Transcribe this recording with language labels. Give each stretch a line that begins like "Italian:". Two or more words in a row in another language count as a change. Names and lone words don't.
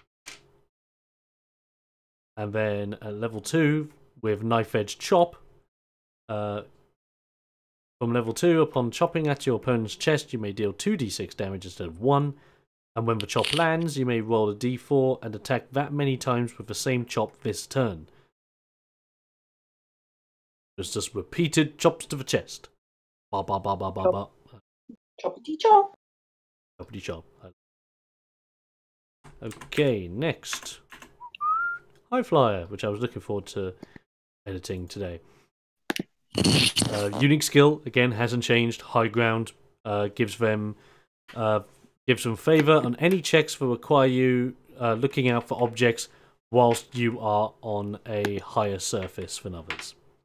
English: And then at level 2, with Knife Edge Chop, from level 2, upon chopping at your opponent's chest, you may deal 2d6 damage instead of 1. And when the chop lands, you may roll a d4 and attack that many times with the same chop this turn. It's just repeated chops to the chest. Ba ba ba ba ba ba. Choppity chop. Choppity chop. Okay, next. High Flyer, which I was looking forward to editing today. Unique skill, again, hasn't changed. High Ground gives them favor on any checks that require you looking out for objects whilst you are on a higher surface than others.